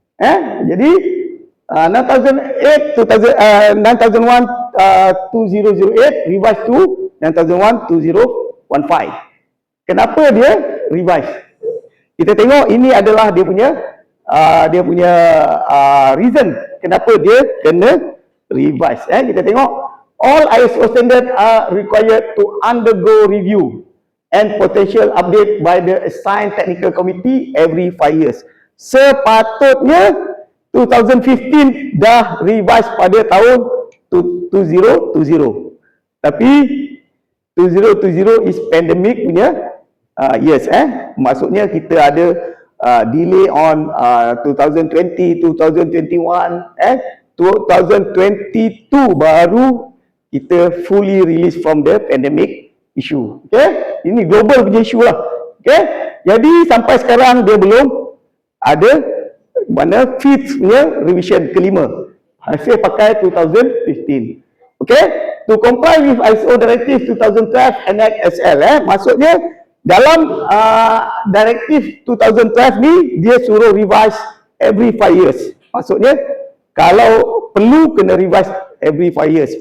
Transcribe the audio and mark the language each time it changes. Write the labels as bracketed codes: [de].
[en] Jadi 9001 2008 revise to 9001 2015. [ms] Kenapa dia revise? Kita tengok ini adalah dia punya reason kenapa dia kena revise. Kita tengok [en] all ISO standard are required to undergo review and potential update by the assigned technical committee every 5 years. [ms] Sepatutnya 2015 dah revise pada tahun 2020. [en] Tapi 2020 is pandemic punya years. [ms] Maksudnya kita ada [en] delay on 2020, 2021, 2022 [ms] baru kita [en] fully release from the pandemic issue. [ms] Okay, ini global punya issue lah. Okay, jadi sampai sekarang dia belum ada mana fifth punya revision kelima. Hasil pakai 2015. [en] Okay, to comply with ISO Directive 2012 Annex SL. [ms] Maksudnya dalam Directive 2012 ni dia suruh [en] revise every 5 years. [ms] Maksudnya kalau perlu kena [en] revise every 5 years.